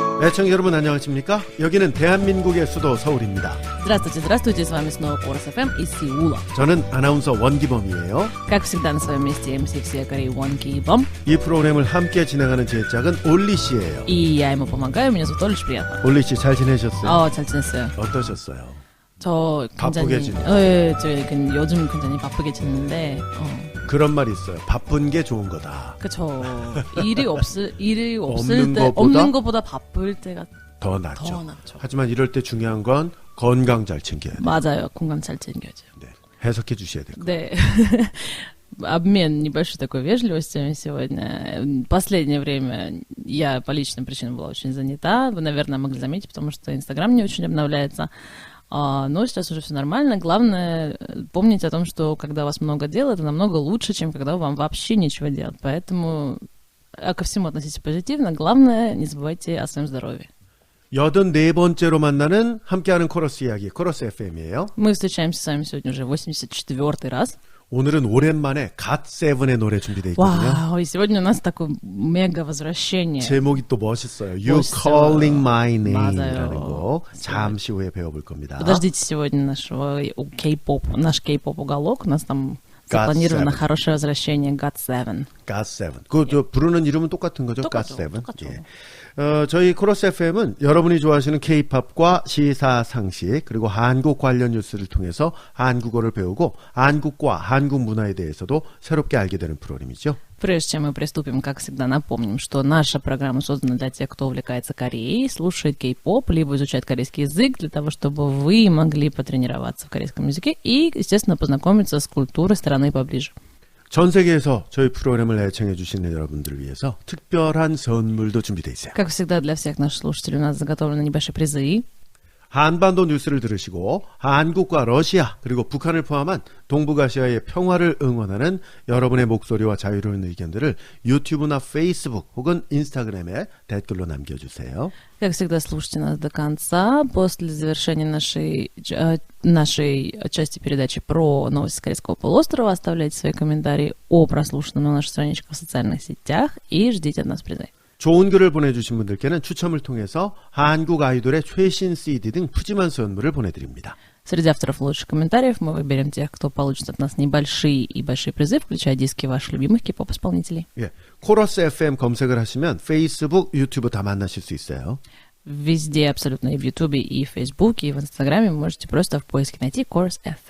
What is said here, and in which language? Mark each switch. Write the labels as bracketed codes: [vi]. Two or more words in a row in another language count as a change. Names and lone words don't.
[ko] 애청자 여러분 안녕하십니까? 여기는 대한민국의 수도 서울입니다. [ru] Здравствуйте, здравствуйте, с вами снова Корус ФМ из Сеула. [ko] 저는 아나운서 원기범이에요. [ru] Как всегда на своем месте MC всея Кореи Вон Ки-бом. [ko] 이 프로그램을 함께 진행하는 제 짝은 올리 씨예요. [ru] И я ему помогаю, меня зовут Олеж, приятно. [ko] 올리 씨 잘 지내셨어요? 잘 지냈어요. 어떠셨어요? 저 바쁘게 굉장히 지내요? 네, 저 요즘 굉장히 바쁘게 지내는데 그런 말이 있어요. 바쁜 게 좋은 거다. 그쵸. 일이 없을 없는 때 것보다? 없는 것보다 바쁠 때가 더 낫죠. 더 낫죠. 하지만 이럴 때 중요한 건 건강 잘 챙겨야 돼요. 맞아요. 건강 잘 챙겨야죠. 네. 해석해 주셔야 돼요. 네. [ru] Обмен небольшой такой вежливостью сегодня. Последнее время я по личным причинам была очень занята. Вы, наверное, могли заметить, потому что Инстаграм не очень обновляется. Но сейчас уже все нормально. Главное помнить о том, что когда у вас много дел, это намного лучше, чем когда вам вообще нечего делать. Поэтому ко всему относитесь позитивно. Главное, не забывайте о своем здоровье. [ko] 84번째로 만나는 함께하는 코러스 이야기, 코러스 FM이에요. [ru] Мы встречаемся с вами сегодня уже 84-й раз. [ko] 오늘은 오랜만에 갓세븐의 노래 준비되어 있거든요. [ru] Вау, и сегодня у нас такое мега возвращение. [ko] 제목이 또 멋있어요. You 멋있어요. Calling My Name이라는 맞아요. 거 잠시 후에 배워볼 겁니다. [ru] Подождите сегодня наш K-pop уголок. У нас там запланировано God7. хорошее возвращение God7. [ko] 갓세븐. 그 부르는 이름은 똑같은 거죠? 똑같죠. 갓세븐. 똑같죠. 예. 저희 코러스 FM은 여러분이 좋아하시는 K-팝과 시사 상식 그리고 한국 관련 뉴스를 통해서 한국어를 배우고 한국과 한국 문화에 대해서도 새롭게 알게 되는 프로그램이죠. [ru] Прежде чем мы приступим, как всегда, напомним, что наша программа создана для тех, кто увлекается Кореей, слушает кей-поп, либо изучает корейский язык, для того, чтобы вы могли потренироваться в корейском языке и, естественно, познакомиться с культурой страны поближе. [ko] 전 세계에서 저희 프로그램을 애청해 주시는 여러분들을 위해서 특별한 선물도 준비되어 있어요. [ru] Как всегда, для всех наших слушателей у нас заготовлены небольшие призы. [ko] 한반도 뉴스를 들으시고 한국과 러시아 그리고 북한을 포함한 동북아시아의 평화를 응원하는 여러분의 목소리와 자유로운 의견들을 유튜브나 페이스북 혹은 인스타그램에 댓글로 남겨주세요. [ru] Как всегда, слушайте нас до конца. После завершения нашей части передачи про новости Корейского полуострова оставляйте свои комментарии о прослушанном на наших страничках в социальных сетях и ждите от нас призы. [ko] 좋은 글을 보내주신 분들께는 추첨을 통해서 한국 아이돌의 최신 CD 등 푸짐한 선물을 보내드립니다. [ru] Среди авторов лучших комментариев мы выберем тех, кто получит от нас небольшие и большие призы, включая диски ваших любимых кей-поп-исполнителей. [ko] 예, 코러스 FM 검색을 하시면 페이스북, 유튜브 다 만나실 수 있어요. [ru] Везде абсолютно, и в Ютубе, и в Фейсбуке, и в Инстаграме вы можете просто в поиске найти Chorus FM.